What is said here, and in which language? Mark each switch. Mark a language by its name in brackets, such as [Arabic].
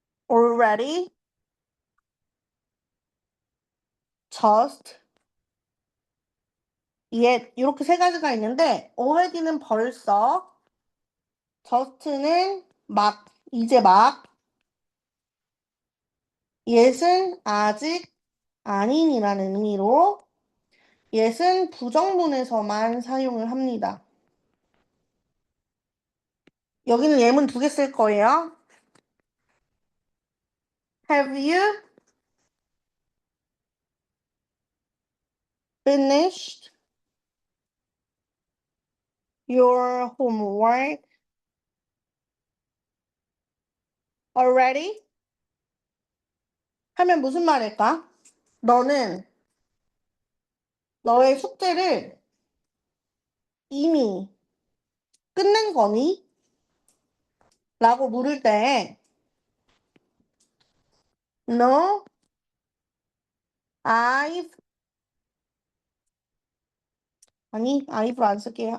[Korean] already, just, yet 이렇게 세 가지가 있는데 already는 벌써, just는 막, 이제 막, yet은 아직 아닌이라는 의미로 yet은 부정문에서만 사용을 합니다. 여기는 예문 두 개 쓸 거예요. [English] Have you finished your homework already? [Korean] 하면 무슨 말일까? 너는 너의 숙제를 이미 끝낸 거니? 라고 물을 때 [English] No, I've [Korean] 아니, I've 안 쓸게요.